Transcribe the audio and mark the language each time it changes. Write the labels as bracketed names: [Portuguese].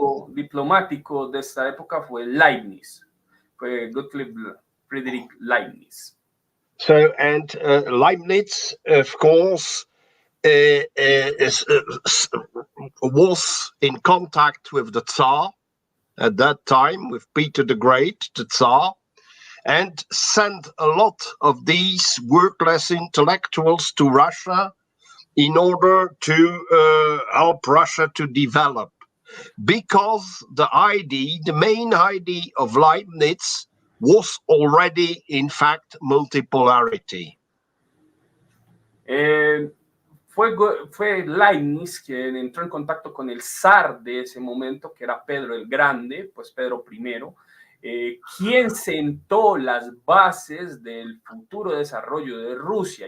[Spanish] Diplomático de esta época fue Leibniz, fue Gottlieb Friedrich Leibniz. [English] So, and Leibniz, of course, was in contact with the Tsar at that time, with Peter the Great, the Tsar, and sent a lot of these workless intellectuals to Russia in order to help Russia to develop. Because the main idea of Leibniz was already, in fact, multipolarity. [Spanish] Fue Leibniz quien entró en contacto con el zar de ese momento, que era Pedro el Grande, pues Pedro I, quien sentó las bases del futuro desarrollo de Rusia.